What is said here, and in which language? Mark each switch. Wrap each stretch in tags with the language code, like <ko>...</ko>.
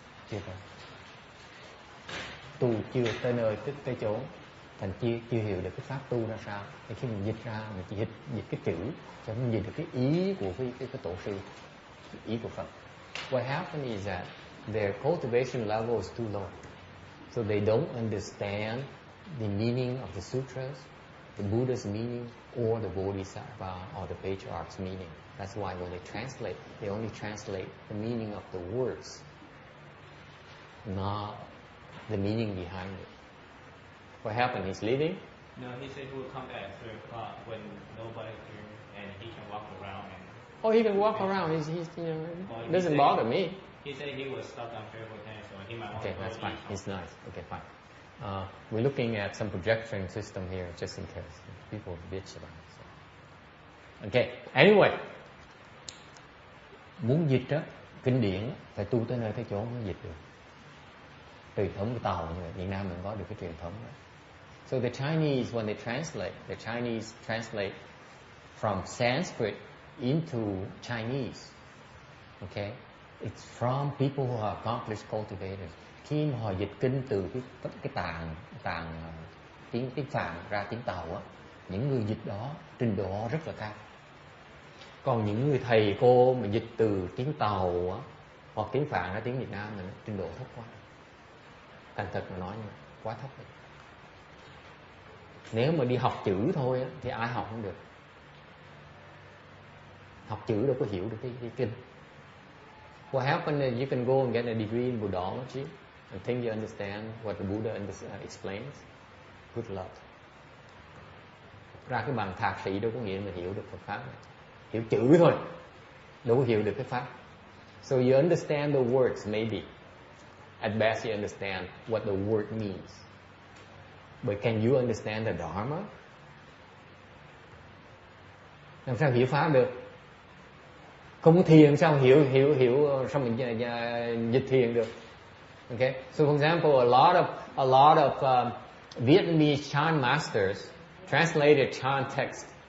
<vi>Chưa phải. Tu chưa tới nơi tới chỗ, thành chưa hiểu được cái pháp tu ra sao. Thì khi mình dịch ra, mình chỉ dịch cái chữ, cho mình dịch được cái ý của cái tổ sư, cái ý của Phật.</vi> <en>What happened is that their cultivation level is too low, so they don't understand the meaning of the sutras, the Buddha's meaning, or the Bodhisattva or the patriarch's meaning. That's why when they translate, they only translate the meaning of the words, not the meaning behind it. What happened? He's leaving? No, he said he will come back at 3 o'clock when nobody's here and he can walk around. Oh, he can walk around. He's it doesn't bother me. He said he was stuck on travel time, so he might want Okay, to go that's fine. eat. It's nice. Okay, fine. We're looking at some projection system here, just in case people bitch about it. So. Okay.</en> <vi>Anyway, muốn dịch á, kinh điển phải tu tới nơi tới chỗ mới dịch được. Truyền thống của Tàu như vậy, Việt Nam mình có được cái truyền thống đó.</vi> <en>So the Chinese, when they translate, the Chinese translate from Sanskrit into Chinese. Okay, it's from people who are accomplished cultivators.</en> <vi>Khi mà họ dịch kinh từ cái tạng tiếng Phạn ra tiếng Tàu á, những người dịch đó trình độ rất là cao. Còn những người thầy cô mà dịch từ tiếng Tàu á, hoặc tiếng Phạn ra tiếng Việt Nam mình trình độ thấp quá. Thành thật mà nói như quá thấp rồi. Nếu mà đi học chữ thôi á, thì ai học không được. Học chữ đâu có hiểu được cái kinh.</vi> <en>What happened is you can go and get a degree in Buddhology and think you understand what the Buddha explains. Good luck.</en> <vi>Ra cái bằng thạc sĩ đâu có nghĩa mà hiểu được Phật pháp này. Hiểu chữ thôi, đâu có hiểu được cái pháp.</vi> <en>So you understand the words maybe. At best you understand what the word means. But can you understand the Dharma?</en> <vi>Làm sao hiểu pháp được? Không có thiền sao hiểu sao mình dịch thiền được? Okay.</vi> <en>So for example, a lot of Vietnamese chant masters translated chant text.</en>